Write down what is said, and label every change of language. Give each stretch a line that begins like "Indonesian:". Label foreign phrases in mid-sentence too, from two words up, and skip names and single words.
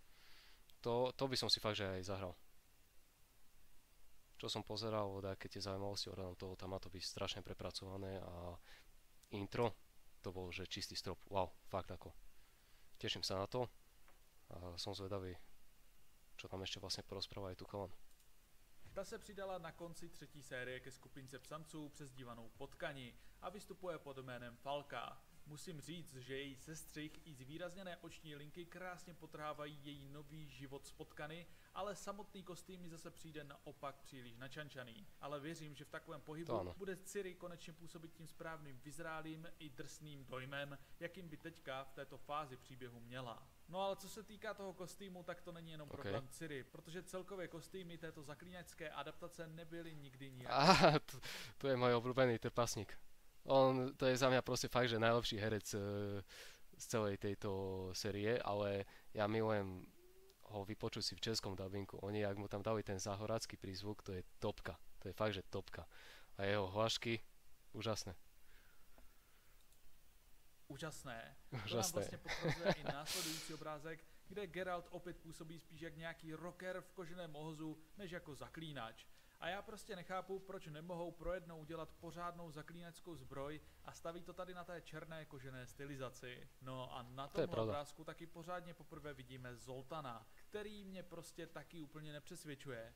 Slovak: To by som si fakt, že aj zahral. Čo som pozeral, také tie zaujímavosti ohľadom toho, tam má to byť strašne prepracované a intro, to bol, že čistý strop. Wow, fakt ako. Teším sa na to. A som zvedavý, čo tam ešte vlastne porozpráva aj tu chalan.
Czech: Ta se přidala na konci třetí série ke skupince psanců přezdívanou Potkani a vystupuje pod jménem Falka. Musím říct, že její sestřih i zvýrazněné oční linky krásně potrhávají její nový život z Potkany, ale samotný kostým mi zase přijde naopak příliš načančaný. Ale věřím, že v takovém pohybu bude Ciri konečně působit tím správným vyzrálým i drsným dojmem, jakým by teďka v této fázi příběhu měla. No ale co se týká toho kostýmu, tak to není jenom problém Ciri, protože celkově kostýmy této zaklínačské adaptace nebyly nikdy nijak.
Slovak: To je môj obľúbený trpaslík. To je za mňa proste fakt, že najlepší herec z celej tejto série, ale ja milujem ho vypočuť si v českom dabingu. Oni, ak mu tam dali ten záhorácky prízvuk, to je topka. To je fakt, že topka. A jeho hlášky, úžasné. Úžasné.
Czech: To nám vlastně potvrzuje i následující obrázek, kde Geralt opět působí spíš jak nějaký rocker v koženém ohozu, než jako zaklínač. A já prostě nechápu, proč nemohou pro jednou udělat pořádnou zaklínačskou zbroj a staví to tady na té černé kožené stylizaci. No a na tom obrázku taky pořádně poprvé vidíme Zoltana, který mě prostě taky úplně nepřesvědčuje.